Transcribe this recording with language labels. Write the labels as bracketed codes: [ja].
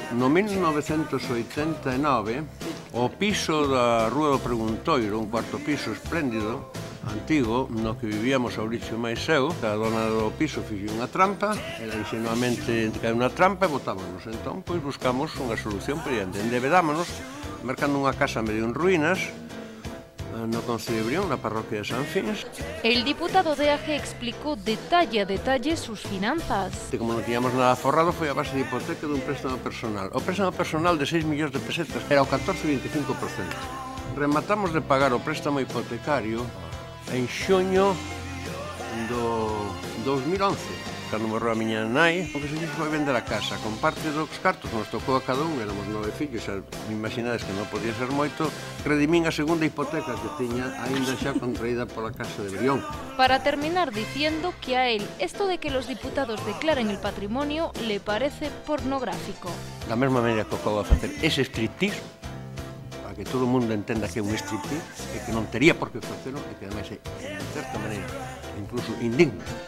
[gl] No 1989, o piso da Rúa do Preguntoiro, un cuarto piso espléndido, antigo, no que vivíamos Auricio máis eu, a dona do piso fixo unha trampa, ela ingenuamente cae unha trampa e botámonos. Entón, pois buscamos unha solución para diante. Endebedámonos, mercando unha casa medio en ruínas, no Concello de Brión, na parroquia de San Fins. [es] El diputado de AG explicó detalle a detalle sus finanzas. [gl] Como non tiñamos nada forrado, foi a base de hipoteca dun préstamo personal. O préstamo personal de 6 millóns de pesetas era o 14,25%. Rematamos de pagar o préstamo hipotecario en xuño do 2011, cando morreu a miña nai. O que se dixo foi vender a casa con parte dos cartos, nos tocou a cada un, éramos 9 fillos, imaginades que non podía ser moito, redimín a segunda hipoteca que tiña aínda xa contraída pola Casa de Brión. [es] Para terminar diciendo que a él esto de que los diputados declaren el patrimonio le parece pornográfico. [gl] Da mesma maneira que acabo de facer ese striptease, para que todo o mundo entenda que é un striptease, e que non tería por que facelo, e que ademais é, de certa maneira, incluso indigno.